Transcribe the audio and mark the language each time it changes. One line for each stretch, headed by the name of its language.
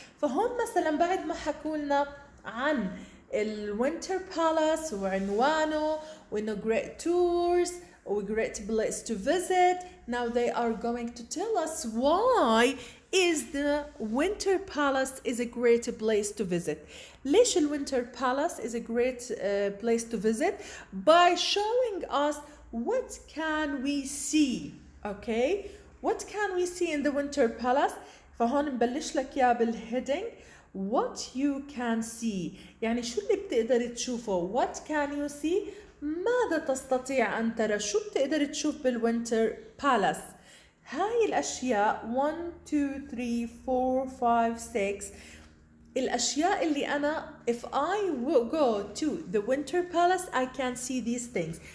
Arabic: فهم مثلا بعد ما حكوا لنا عن الوينتر بالاس وعنوانه وإنه
English: great tours or great place to visit. Now they are going to tell us why is the winter palace is a great place to visit.
Arabic: ليش الوينتر
English: palace is a great place to visit? By showing us what can we see. Okay, what can we see in the winter palace?
Arabic: فهون نبلش لك يا بالهيدنج
English: what you can see.
Arabic: يعني شو اللي بتقدر تشوفه؟
English: what can you see؟
Arabic: ماذا تستطيع أن ترى؟ شو بتقدر تشوف بالوينتر بالاس؟ هاي الأشياء 1 2 3 4 5 6 الأشياء اللي أنا
English: if I go to the winter palace I can see these things.